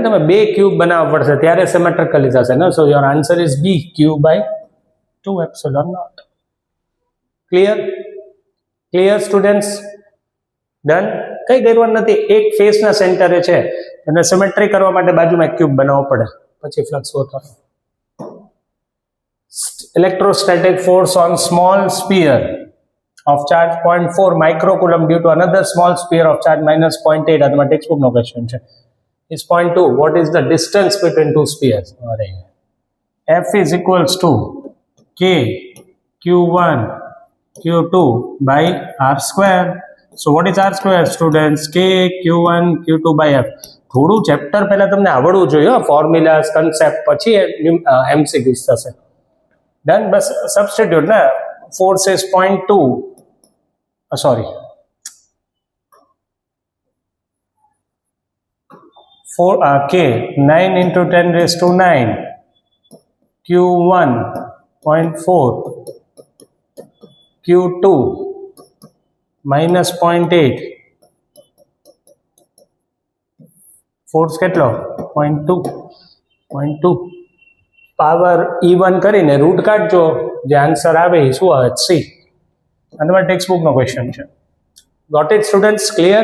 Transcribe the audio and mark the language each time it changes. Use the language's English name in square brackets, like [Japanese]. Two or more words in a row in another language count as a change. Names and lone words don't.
[Gujarati] તમે 2 ક્યુબ બનાવવા પડશે ત્યારે સિમેટ્રિકલી થશે ને. [English] so your answer is B, cube by 2 epsilon not. Clear? Clear students? [Gujarati] ડન? કઈ ગેરવન નથી. એક ફેસના સેન્ટરે છે, અને સિમેટ્રી કરવા માટે બાજુમાં એક ક્યુબ બનાવવો પડે, પછી ફ્લક્સ હોતો. [English] Electrostatic force on small sphere of charge 0.4 microcoulomb due to another small sphere of charge minus 0.8. [Gujarati] આ તમારા [English] text book [Gujarati] નો ક્વેશ્ચન છે. [English] Is 0.2. What is the distance between two spheres? F is equals to K Q1 Q2 by R square. So what is R square, students? K Q1 Q2 by F. [Gujarati] થોડું ચેપ્ટર પહેલા તમને આવડવું જોઈએ, ફોર્મ્યુલાસ, કન્સેપ્ટ, પછી MCQs થશે. [English] ડન? બસ સબસ્ટિટ્યુટ ને. force is 0.2, sorry, 4 K 9 into 10 raised to 9, Q1 0.4, Q2 minus 0.8, [Gujarati] ફોર્સ કેટલો? 0.2. પાવર E1 કરીને રૂટ કાઢજો, જે આન્સર આવે એ શું આવે? સી. આ તમારા [English] text bookનો [Gujarati] ક્વેશ્ચન છે. [English] got it students? [Gujarati] ક્લિયર?